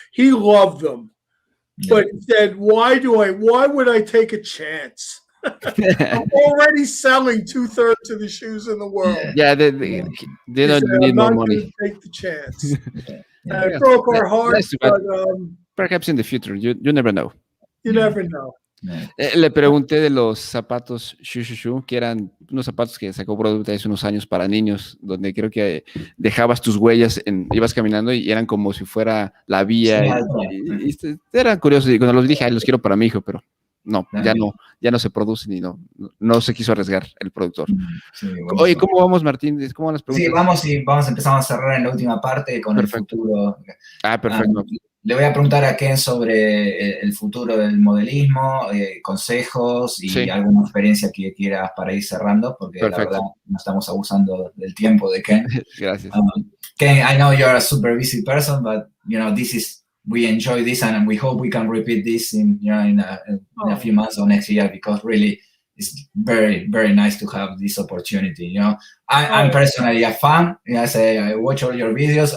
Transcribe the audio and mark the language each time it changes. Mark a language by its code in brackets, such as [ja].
[en] He loved them, but he said, "Why would I take a chance? I'm already selling 2/3 of the shoes in the world." Yeah, they don't need more money. Take the chance. It broke our hearts, but perhaps in the future, you never know. You never know. [es] Le pregunté de los zapatos Shushu, que eran unos zapatos que sacó Broadway hace unos años para niños, donde creo que dejabas tus huellas, ibas caminando y eran como si fuera la vía. Y eran curiosos. Y cuando los dije, los quiero para mi hijo, pero no, ya no se producen y no se quiso arriesgar el productor. Sí, oye, ¿cómo vamos, Martín? ¿Cómo van las preguntas? Sí, empezamos a cerrar en la última parte con Perfecto. el futuro. Perfecto. Le voy a preguntar a Ken sobre el futuro del modelismo, consejos y alguna experiencia que quieras para ir cerrando, porque la verdad no estamos abusando del tiempo de Ken. Gracias. [en] Ken, I know you're a super busy person, but we enjoy this and we hope we can repeat this in a few months or next year, because really it's very, very nice to have this opportunity. I'm personally a fan. I watch all your videos.